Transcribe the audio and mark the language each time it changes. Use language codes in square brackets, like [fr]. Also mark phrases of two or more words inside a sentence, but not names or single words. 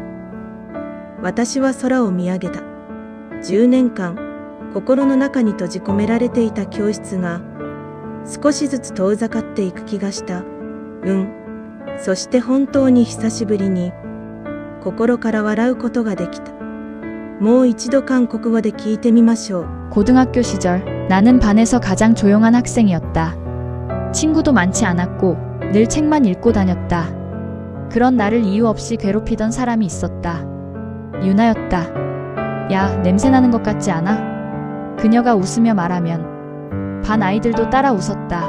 [ja] 私は空を見上げた。10年間、心の中に閉じ込められていた教室が、少しずつ遠ざかっていく気がした。そして本当に久しぶりに、心から笑うことができた。もう一度韓国語で聞いてみましょう。 [ko] 고등학교 시절 나는 반에서 가장 조용한 학생이었다. 친구도 많지 않았고 늘 책만 읽고 다녔다. 그런 나를 이유 없이 괴롭히던 사람이 있었다. 유나였다. 야, 냄새나는 것 같지 않아? 그녀가 웃으며 말하면 반 아이들도 따라 웃었다.